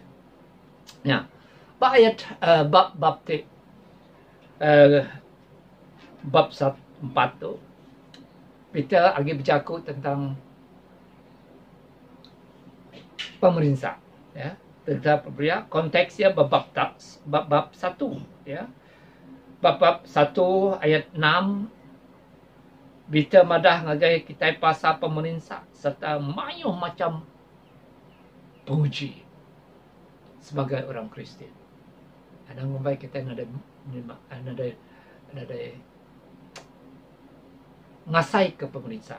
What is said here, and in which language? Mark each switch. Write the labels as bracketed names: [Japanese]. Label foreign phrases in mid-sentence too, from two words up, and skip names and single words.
[Malay] Ya, ayat bab 4 tu Peter lagi bercakap tentang pemerintah, ya. Tentang konteksnya bab 1, ya. Bab 1 ayat 6, [Iban] bita madah ngagai kita pasal pemerintah serta mayuh macam penguji sebagai orang Kristian. Ada ngombai kita ada ngasai ke pemerintah.